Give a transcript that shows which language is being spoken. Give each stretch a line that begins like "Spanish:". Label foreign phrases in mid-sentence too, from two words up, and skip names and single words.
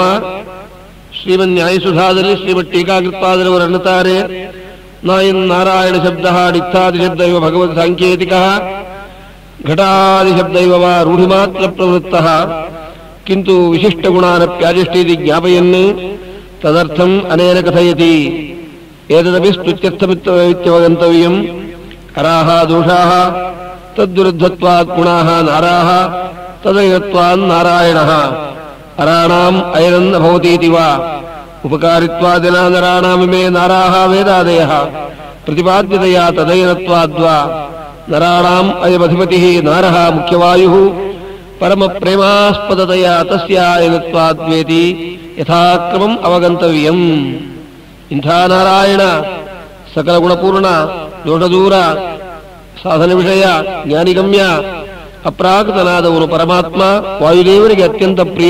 Kannada: ಶ್ರೀಮನ್ ನ್ಯಾಯಸುಧಾದಲ್ಲಿ ಶ್ರೀಮತ್ ಟೀಕಾಕೃತ್ಪಾದರವರು ಅನ್ನುತ್ತಾರೆ,
Sanskrit: ನಾಯನ್ ನಾರಾಯಣ ಶಬ್ದ ಡಿತ್ಥಾದಿ ಶಬ್ದ ಇವ ಭಗವದ್ ಸಾಂಕೇತಿಕ ಘಟಾದಿ ಶಬ್ದ ಇವ ರೂಢಿಮಾತ್ರ ಪ್ರವೃತ್ತ ಕಿಂತು ವಿಶಿಷ್ಟ ಗುಣಾನಪ್ಯಾದಿಷ್ಟೀತಿ ಜ್ಞಾಪಯನ್ ತದರ್ಥಂ ಅನೇನ ಕಥಯತಿ. ಏತದಪಿ ಸ್ತುತ್ಯರ್ಥಮಿತ್ಯವಗಂತವ್ಯಂ. ಅರಾಹ ದೋಷಾಃ ತದ್ವಿರುದ್ಧತ್ವಾತ್ ಗುಣಾಃ ನಾರಾಃ ತದೈನತ್ವಾನ್ ನಾರಾಯಣಃ. ಅರಾಣಾಂ ಅಯನನ್ನ ಭವತೀತಿ ವಾ ಉಪಕಾರಿತ್ವಾದಿನ ನರಾಣಾಮಿಮೇ ನಾರಾಃ ವೇದಾದಯಃ ಪ್ರತಿಪಾದ್ಯತೆಯ ತದೈನತ್ವಾದ್ವಾ. ನರಾಣಾಂ ಅಯಮಧಿಪತಿಃ ನಾರಃ ಮುಖ್ಯವಾಯುಃ ಪರಮ ಪ್ರೇಮಾಸ್ಪದತೆಯ ತಸ್ಯ ಅಯನತ್ವಾದ್ವೇತಿ ಯಥಾಕ್ರಮಂ ಅವಗಂತವ್ಯಂ.
Kannada: ಇಂಥ ನಾರಾಯಣ ಸಕಲ ಗುಣಪೂರ್ಣ ದೊಡ್ಡ ದೂರ ಸಾಧನ ವಿಷಯ ಜ್ಞಾನಿಗಮ್ಯ ಅಪ್ರಾಕೃತನಾದವನು ಪರಮಾತ್ಮ ವಾಯುದೇವರಿಗೆ ಅತ್ಯಂತ ಪ್ರಿಯ.